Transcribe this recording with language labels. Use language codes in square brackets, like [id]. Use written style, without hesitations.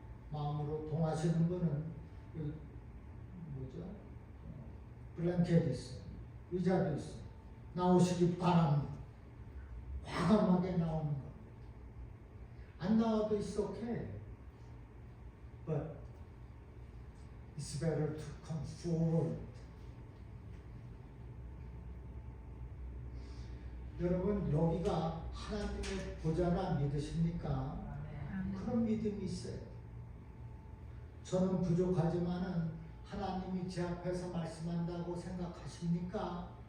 [ko] 마음으로 동하시는 분은 여기 뭐죠? 블랭켓이 있어요. 의자도 있어요. 나오시기 바랍니다. 과감하게 나오는 거. 안 나와도 [en] it's okay. But it's better to come forward. [ko] 여러분 여기가 하나님의 보좌라 믿으십니까? 그런 믿음이 있어요. 저는 부족하지만은 하나님이 제 앞에서 말씀한다고 생각하십니까?